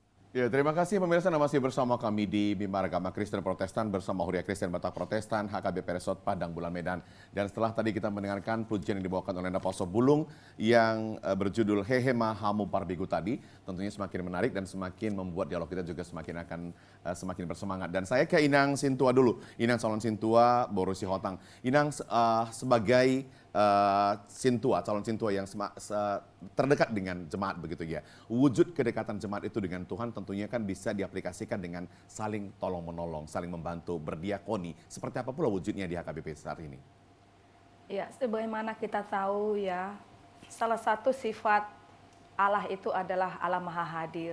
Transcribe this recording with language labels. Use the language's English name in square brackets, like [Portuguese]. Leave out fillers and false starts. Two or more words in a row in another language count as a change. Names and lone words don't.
[Indonesian] Ya, terima kasih pemirsa, Anda masih bersama kami di Mimbar Agama Kristen Protestan bersama Huria Kristen Batak Protestan HKBP Resort Padang Bulan Medan. Dan setelah tadi kita mendengarkan pujian yang dibawakan oleh Naposo Bulung yang berjudul Hehema Hamu Parbigu tadi, tentunya semakin menarik dan semakin membuat dialog kita juga semakin bersemangat. Dan saya ke Inang Sintua dulu, Inang Calon Sintua Borusi Hotang. Inang sebagai calon Sintua yang terdekat dengan jemaat begitu ya. Wujud kedekatan jemaat itu dengan Tuhan tentunya kan bisa diaplikasikan dengan saling tolong-menolong, saling membantu, berdiakoni. Seperti apa pula wujudnya di HKBP saat ini? Ya, sebagaimana kita tahu ya, salah satu sifat Allah itu adalah Allah Maha Hadir.